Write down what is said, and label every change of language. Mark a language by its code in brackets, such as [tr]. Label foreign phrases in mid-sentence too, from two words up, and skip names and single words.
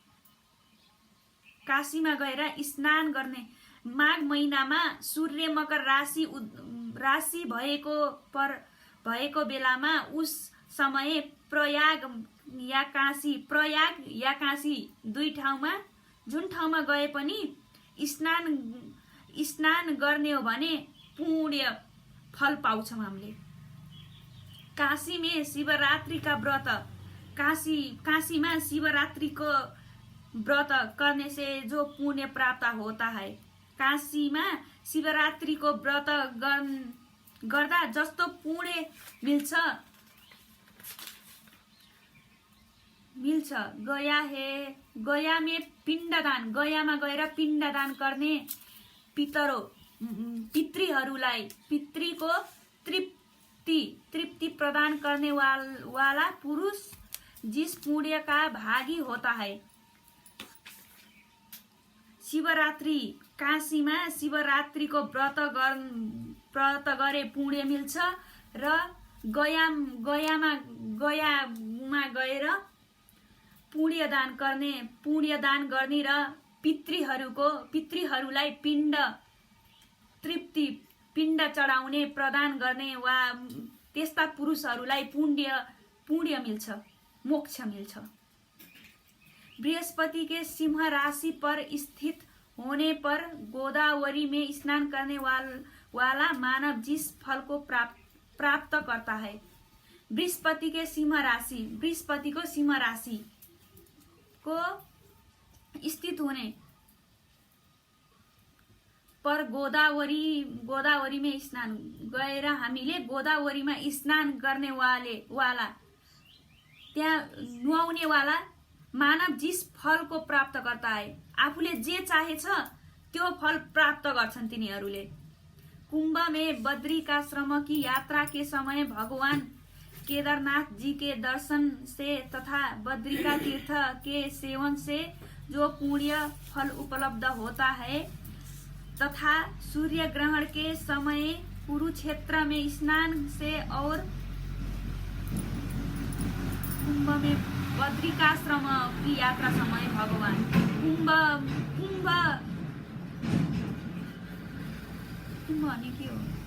[ne] काशीमा गएर स्नान गर्ने। माघ महिनामा सूर्य मकर राशि भएको बेलामा [hi] उस समय [ne] प्रयाग या काशी दुई ठाउँमा, जुन ठाउँमा गए पनि स्नान गर्ने हो भने पुण्य फल पाउँछौं हामीले। [hi] काशी में शिवरात्रि का व्रत, काशीमा शिवरात्रि को व्रत करने से जो पुण्य प्राप्त होता है। [ne] काशीमा शिवरात्रि को व्रत गर्दा जस्तो पुण्य मिल्छ। [hi] गया में पिण्डदान, [ne] गयामा गएर पिण्डदान गर्ने पितृहरूलाई, पितृको तृप्ति [hi] प्रदान करने वाला पुरुष जिस पुण्य का भागी होता है। [ne] शिवरात्रि, काशीमा शिवरात्रि को व्रत गरे पुण्य मिल्छ र गयामा गएर पुण्यदान गर्ने र पितृहरूलाई पिण्ड चढाउने प्रदान गर्ने वा त्यस्ता पुरुषहरूलाई पुण्य मिल्छ, मोक्ष मिल्छ। [hi] बृहस्पति के सिंह राशि पर स्थित होने पर गोदावरी में स्नान करने वाला मानव जिस फल को प्राप्त करता है। बृहस्पति को सिंह राशि को स्थित होने पर गोदावरी में स्नान [ne] गएर हामीले गोदावरीमा स्नान गर्ने वाला त्यहाँ नुहाउने वाला [hi] मानव जिस फल को प्राप्त करता है, [ne] आफूले जे चाहेछ त्यो फल प्राप्त गर्छन् तिनीहरूले। [hi] कुंभ में बद्रिकाश्रम की यात्रा के समय भगवान केदारनाथ जी के दर्शन से तथा बद्रिका तीर्थ के सेवन से जो पुण्य फल उपलब्ध होता है तथा सूर्य ग्रहण के समय कुरुक्षेत्र में स्नान से और कुंभ में बद्रिकाश्रम की यात्रा समय भगवान कुंभ [ne] भने के हो?